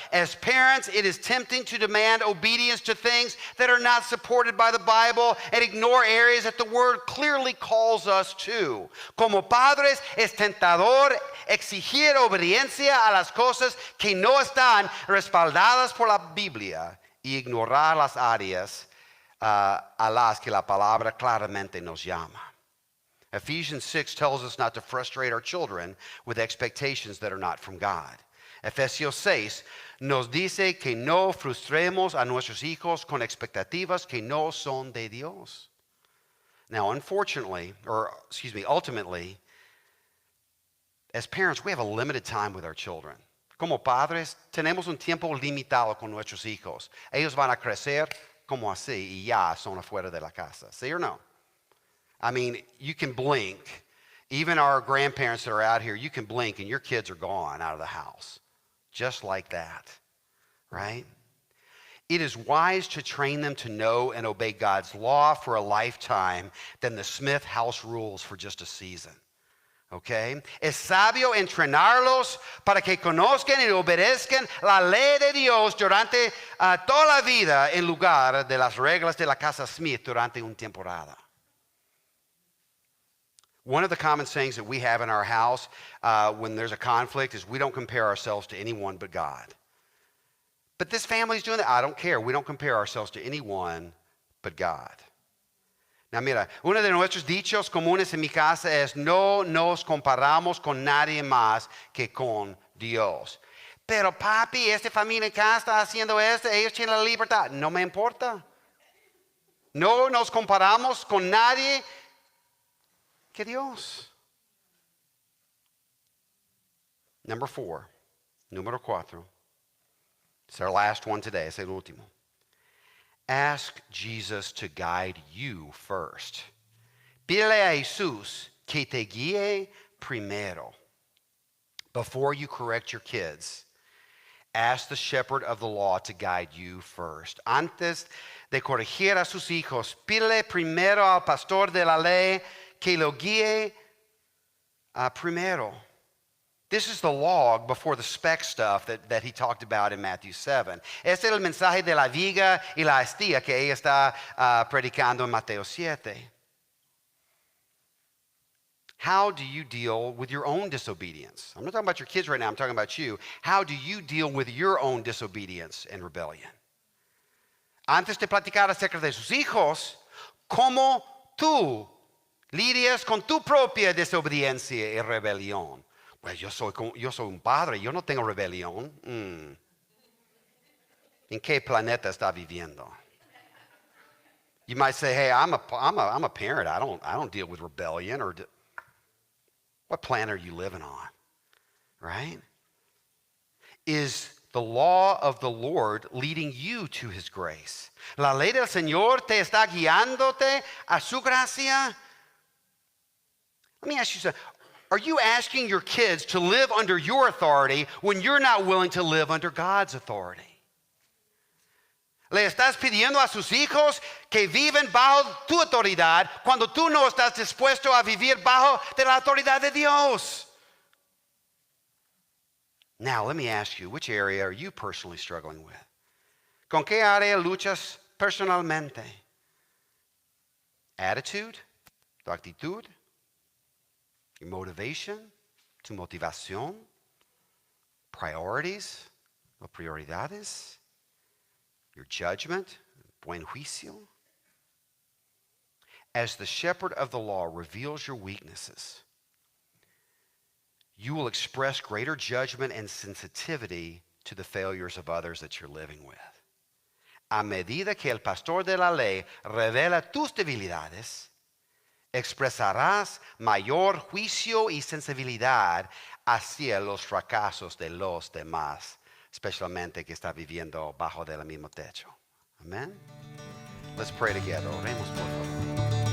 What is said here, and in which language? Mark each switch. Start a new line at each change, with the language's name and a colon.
English: As parents, it is tempting to demand obedience to things that are not supported by the Bible and ignore areas that the word clearly calls us to.
Spanish: Como padres, es tentador exigir obediencia a las cosas que no están respaldadas por la Biblia y ignorar las áreas a las que la palabra claramente nos llama.
English: Ephesians 6 tells us not to frustrate our children with expectations that are not from God.
Spanish: Efesios 6 nos dice que no frustremos a nuestros hijos con expectativas que no son de Dios.
English: Now, ultimately, as parents, we have a limited time with our children.
Spanish: Como padres, tenemos un tiempo limitado con nuestros hijos. Ellos van a crecer como así y ya son afuera de la casa. ¿Sí
English: or no? I mean, you can blink. Even our grandparents that are out here, you can blink and your kids are gone out of the house. Just like that, right? It is wise to train them to know and obey God's law for a lifetime than the Smith house rules for just a season. Okay?
Spanish: Es sabio entrenarlos para que conozcan y obedezcan la ley de Dios durante toda la vida en lugar de las reglas de la casa Smith durante una temporada.
English: One of the common sayings that we have in our house when there's a conflict is we don't compare ourselves to anyone but God. But this family's doing that. I don't care. We don't compare ourselves to anyone but God. Now
Spanish: mira, uno de nuestros dichos comunes en mi casa es no nos comparamos con nadie más que con Dios. Pero papi, esta familia acá está haciendo esto, ellos tienen la libertad. No me importa. No nos comparamos con nadie que Dios. Número 4.
English: It's our last one today.
Spanish: Es el último.
English: Ask Jesus to guide you first.
Spanish: Pídele a Jesús que te guíe primero.
English: Before you correct your kids, ask the shepherd of the law to guide you first.
Spanish: Antes de corregir a sus hijos, pídele primero al pastor de la ley que lo guíe primero.
English: This is the log before the speck stuff that he talked about in Matthew 7.
Spanish: Este es el mensaje de la viga y la astilla que ella está predicando en Mateo 7.
English: How do you deal with your own disobedience? I'm not talking about your kids right now, I'm talking about you. How do you deal with your own disobedience and rebellion?
Spanish: Antes de platicar acerca de sus hijos, ¿cómo tú lidias con tu propia desobediencia y rebelión? Pues yo soy un padre, yo no tengo rebelión. ¿En qué planeta está viviendo?
English: You might say, hey, I'm a parent. I don't deal with rebellion. What planet are you living on? Right? Is the law of the Lord leading you to his grace?
Spanish: La ley del Señor te está guiándote a su gracia?
English: Let me ask you something. Are you asking your kids to live under your authority when you're not willing to live under God's authority?
Spanish: ¿Le estás pidiendo a sus hijos que viven bajo tu autoridad cuando tú no estás dispuesto a vivir bajo de la autoridad de Dios?
English: Now, let me ask you, which area are you personally struggling with?
Spanish: ¿Con qué área luchas personalmente?
English: Attitude?
Spanish: Tu actitud?
English: Your motivation,
Spanish: tu motivación,
English: priorities,
Spanish: o prioridades,
English: your judgment,
Spanish: buen juicio.
English: As the shepherd of the law reveals your weaknesses, you will express greater judgment and sensitivity to the failures of others that you're living with.
Spanish: A medida que el pastor de la ley revela tus debilidades, expresarás mayor juicio y sensibilidad hacia los fracasos de los demás, especialmente que está viviendo bajo del mismo techo. Amen.
English: Let's pray together.
Spanish: Oremos por favor.